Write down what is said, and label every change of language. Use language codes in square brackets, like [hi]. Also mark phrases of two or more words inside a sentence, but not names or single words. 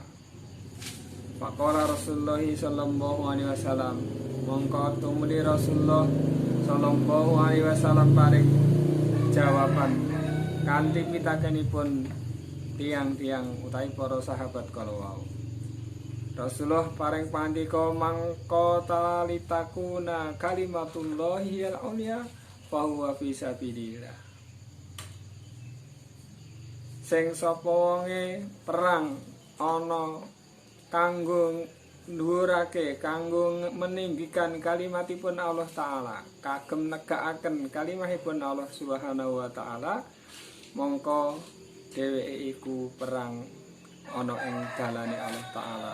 [ar] Faqala Rasulullah sallallahu alaihi wasallam, [jv] mongko tumuli Rasulullah [ar] sallallahu alaihi wasallam [jv] paring jawaban kanthi pitakenipun tiang-tiang utawi para sahabat kala wau. Rasulullah paring pandika mangko [ar] talitakuna kalimatullahi al-ulya fa huwa fi sabilillah. [jv] Sing sapa wonge perang ana kanggo dhuwurake, kanggo meninggikan kalimatipun Allah taala, kagem negakaken kalimahipun Allah [ar] Subhanahu wa taala, [jv] mongko dheweke iku perang ana ing dalane Allah taala.